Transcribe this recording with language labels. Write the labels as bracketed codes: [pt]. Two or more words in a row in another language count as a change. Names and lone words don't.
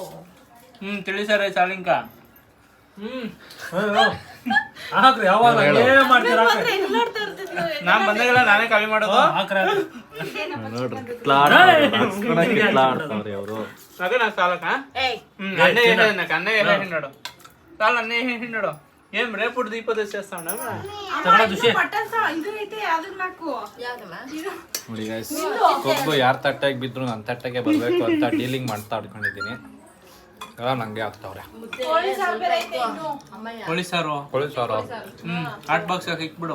[kn] ತಿಳಿಸಾರೆ ಸಾಲಿಂಕ ಹಾಕ್ರಿ ಯಾವಾಗ ಏನ್ ಮಾಡ್ತೀರಾ ನಾನ್ ಬಂದಾಗೆಲ್ಲ ನಾನೇ ಖಾಲಿ ಮಾಡೋದು ಹಾಕ್ರಿ ಅವರು ಅದೇ ನಾ ಸಾಲಕ್ಕ ಏಯ್ [te] అన్నే నాకు అన్నయ్య ఎలా తిన్నాడు చాలా అన్నయ్య ఏం తిన్నాడు ఏం రేపు దీపద చేస్తాడు [kn] ತಗೊಳ ದುಷಿ ಮಟನ್ ಇದು ಐತೆ ಅದನ್ನ ಹಾಕು ನೋಡಿ ಗೈಸ್ ಕೊಬ್ಬು ಯಾರ ತಟ್ಟೆಗೆ ಬಿದ್ರು ನನ್ನ ತಟ್ಟೆಗೆ ಬರಬೇಕು ಅಂತ ಡೀಲಿಂಗ್ ಮಾಡ್ತಾ ಇಟ್ಕೊಂಡಿದ್ದೀನಿ ನಂಗೆ ಆಗ್ತಾವ್ರೆ ಕೋಳಿ ಸಾಂಬಾರ್ ಐತೆ ಇನ್ನು ಕೋಳಿ ಸಾರು ಕೋಳಿ ಸಾರು [en] hot box [kn] ಹಾಕಿ ಇಕ್ಬಿಡು